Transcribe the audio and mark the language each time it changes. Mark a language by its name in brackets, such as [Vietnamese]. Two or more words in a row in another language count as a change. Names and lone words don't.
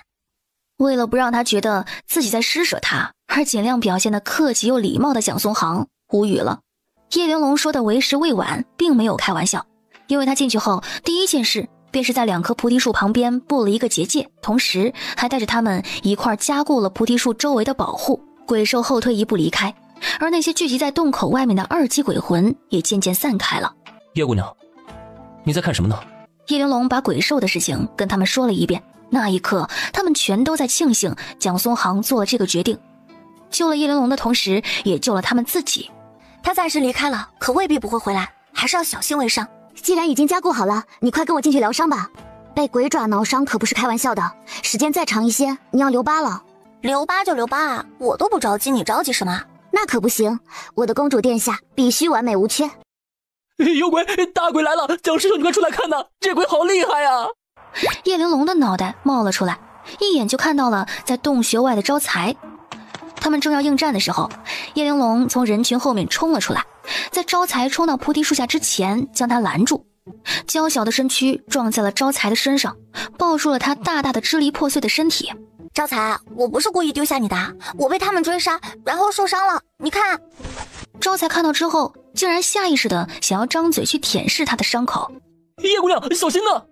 [Chinese] 為了不讓他覺得自己在施捨他，而盡量表現得客氣又禮貌的蔣松航無語了。葉玲瓏說的為時未晚並沒有開玩笑，因為他進去後第一件事便是在2棵菩提樹旁邊布了一個結界，同時還帶着他們一塊加固了菩提樹周圍的保護。鬼獸後退一步離開，而那些聚集在洞口外面的2級鬼魂也漸漸散開了。葉姑娘，你在看什麼呢？葉玲瓏把鬼獸的事情跟他們說了一遍，那一刻他們全都在慶幸蔣松航做了這個決定，救了葉玲瓏的同時也救了他們自己。他暫時離開了，可未必不會回來，還是要小心為上。既然已經加固好了，你快跟我進去療傷吧。被鬼爪撓傷可不是開玩笑的，時間再長一些，你要留疤了。留疤就留疤啊，我都不着急，你着急什麼？那可不行，我的公主殿下必須完美無缺。有鬼，大鬼來了！蔣師兄，你快出來看吶，這鬼好厲害啊！葉玲瓏的腦袋冒了出來，一眼就看到了在洞穴外的招財。他們正要應戰的時候，葉玲瓏從人群後面衝了出來，在招財衝到菩提樹下之前將他攔住，嬌小的身軀撞在了招財的身上，抱住了他大大的支離破碎的身體。招財，我不是故意丟下你的，我被他們追殺，然後受傷了，你看。招財看到之後，竟然下意識的想要張嘴去舔舐他的傷口。葉姑娘，小心啊！